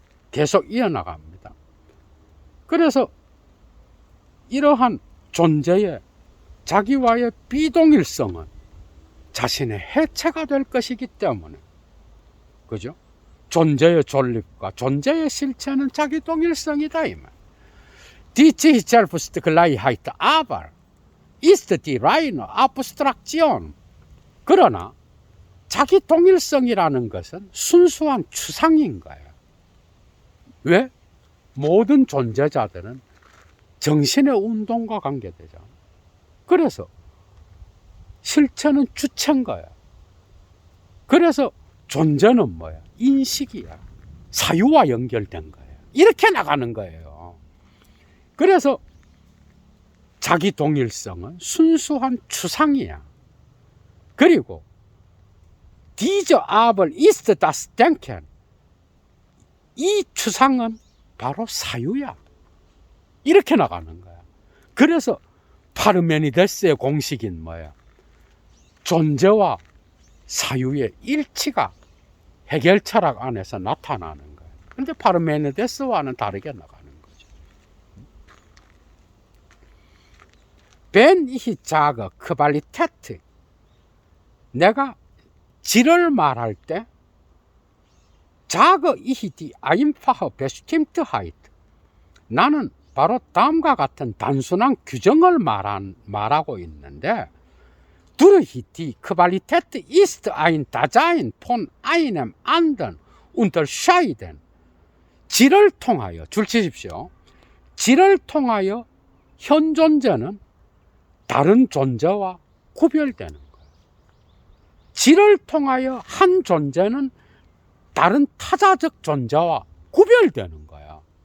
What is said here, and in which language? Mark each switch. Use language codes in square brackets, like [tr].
[ko] 계속 이어나갑니다. 그래서 이러한 존재의 자기와의 비동일성은 자신의 해체가 될 것이기 때문에, 그죠? 존재의 존립과 존재의 실체는 자기 동일성이다 이 말. [de] Die sich selbst Gleichheit aber ist die reine Abstraktion. [ko] 그러나 자기 동일성이라는 것은 순수한 추상인 거예요. 왜? 모든 존재자들은 정신의 운동과 관계되잖아. 그래서 실체는 주체인 거야. 그래서 존재는 뭐야? 인식이야. 사유와 연결된 거예요. 이렇게 나가는 거예요. 그래서 자기 동일성은 순수한 추상이야. 그리고 [de] diese aber ist das Denken. [ko] 이 추상은 바로 사유야. 이렇게 나가는 거야. 그래서 파르메니데스의 공식인 뭐야? 존재와 사유의 일치가 해결 철학 안에서 나타나는 거예요. 그런데 파르메니데스와는 다르게 나가는 거죠. [de] Wenn ich sage Qualität, [ko] 내가 질을 말할 때 [de] sage ich die einfache Bestimmtheit, [ko] 나는 바로 다음과 같은 단순한 규정을 말하고 있는데, [de] durch die Qualität ist ein Dasein von einem anderen unterscheiden. [ko] 질을 통하여, 줄 치십시오. 질을 통하여 현 존재는 다른 존재와 구별되는 거예요. 질을 통하여 한 존재는 다른 타자적 존재와 구별되는 거야.